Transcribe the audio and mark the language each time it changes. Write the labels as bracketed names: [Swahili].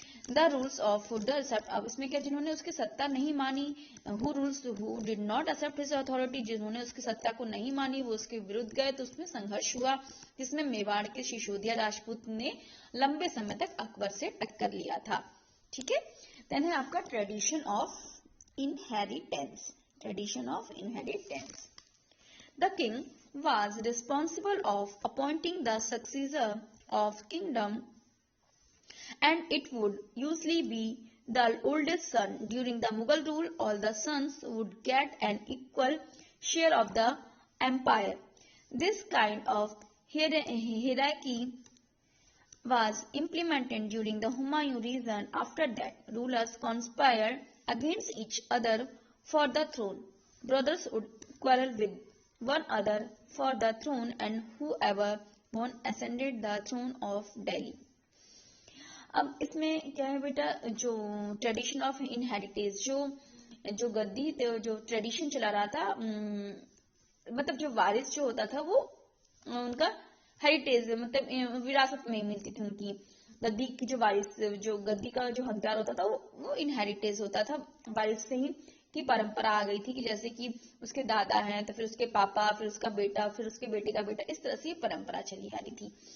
[English] the rules of the except, [Hindi] अब इसमें क्या, जिन्होंने उसकी सत्ता नहीं मानी, [English] who rules who did not accept his authority, [Hindi] जिन्होंने उसकी सत्ता को नहीं मानी वो उसके विरुद्ध गए, तो उसमें संघर्ष हुआ, जिसमें मेवाड़ के सिसोदिया राजपूत ने लंबे समय तक अकबर से टक्कर लिया था, ठीक है। [English] then [Hindi] है आपका [English] Tradition of inheritance, tradition of inheritance. The king was responsible of appointing the successor of kingdom, and it would usually be the oldest son. During the Mughal rule, all the sons would get an equal share of the empire. This kind of hierarchy was implemented during the Humayun reign. After that, rulers conspired against each other for the throne. Brothers would quarrel with one another for the throne, and whoever won ascended the throne of Delhi. [Hindi] अब इसमें क्या है बेटा, जो [English] tradition of inheritance, [Hindi] जो गद्दी जो tradition चला रहा था, मतलब जो वारिस जो होता था वो उनका हेरिटेज मतलब विरासत में मिलती थी उनकी। गद्दी की जो वारिस, जो गद्दी का जो हकदार होता था वो इनहेरिटेज होता था, वारिस से ही की परंपरा आ गई थी, कि जैसे कि उसके दादा हैं तो फिर उसके पापा, फिर उसका बेटा, फिर उसके बेटे का बेटा, इस तरह से ये परंपरा चली आ रही थी।